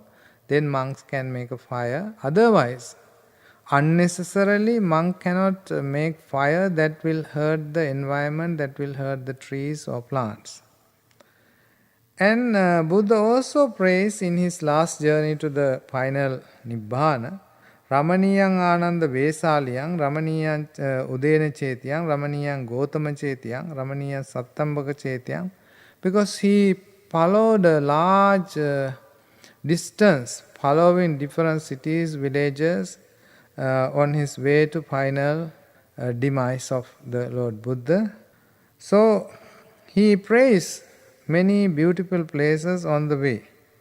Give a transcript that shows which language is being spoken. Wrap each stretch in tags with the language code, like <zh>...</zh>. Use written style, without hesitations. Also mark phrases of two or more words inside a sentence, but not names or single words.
<en>Then monks can make a fire. Otherwise, unnecessarily, monk cannot make fire that will hurt the environment, that will hurt the trees or plants. And Buddha also prays in his last journey to the final Nibbana,</en> <pi>Ramaniyang Ananda Vesaliyang, Ramaniyang Udena Chetiyang, Ramaniyang Gotama Chetiyang, Ramaniyang Sattambaka Chetiyang,</pi> <en>because he followed a large distance, following different cities, villages, on his way to final demise of the Lord Buddha. So he prays many beautiful places on the way.</en>